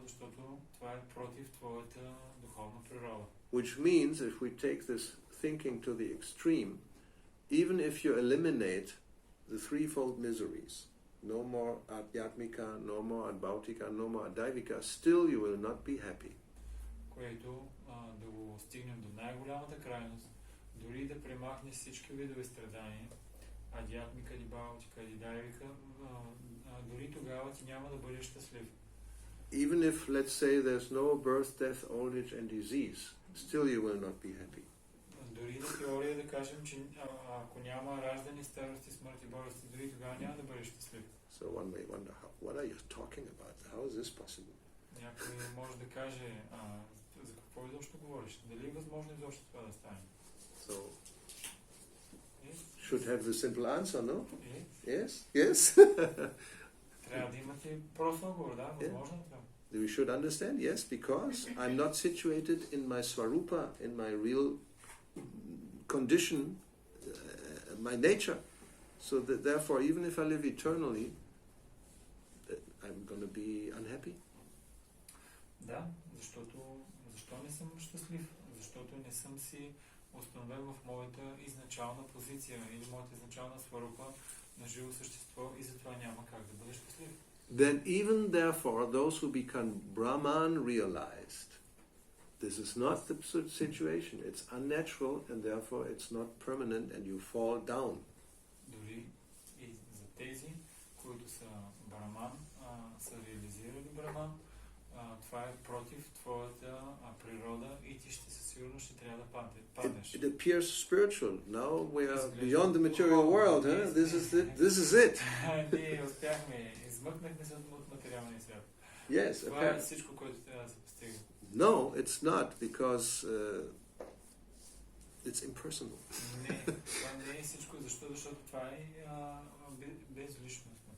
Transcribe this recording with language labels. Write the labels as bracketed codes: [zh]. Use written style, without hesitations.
[bg] Защото това е против твоята духовна природа. [en] Which means, if we take this thinking to the extreme, even if you eliminate the threefold miseries, no more adhyatmika, no more adbautika, no more adaivika, still you will not be happy. [bg] Което да го стигнем до най-голямата крайност, дори да премахне всички видове страдания, адhyatmika, adbautika, adivika, дори тогава ти няма да бъдеш щастлив. [en] Even if, let's say, there's no birth, death, old age and disease, still you will not be happy. [bg] Дори на теория да кажем, че ако няма раждане, старост и смърт и болести, дори тогава няма да бъдеш щастлив. [en] So one may wonder, what are you talking about? How is this possible? [bg] Някой може да каже, за какво изобщо говориш? Дали е възможно изобщо това да стане? [en] So, should have the simple answer, no? Yes. Yes? [bg] Трябва да имате прост отговор, да? Възможно е това. [en] We should understand, yes, because I'm not situated in my swarupa, in my real condition, my nature. So that therefore, even if I live eternally, I'm going to be unhappy. [bg] Да, защо не съм щастлив? Защото не съм си установен в моята изначална позиция или моята изначална сварупа на живо същество и затова няма как да бъда щастлив. [en] Then even therefore, those who become Brahman realized, this is not the situation, it's unnatural and therefore it's not permanent and you fall down. [bg] Дори и за тези, които са Браман, са реализирали Браман, това е против твоята природа и ти ще със сигурност ще трябва да паднеш. [en] It appears spiritual. Now we are beyond the material world. This is it. [bg] Ние успяхме, измъкнахме се от материалния свят. [en] Yes. [bg] Това е всичко, което трябва да се постига. [en] No, it's not, because it's impersonal. [bg] Не, това не е всичко, защото това е безличностно.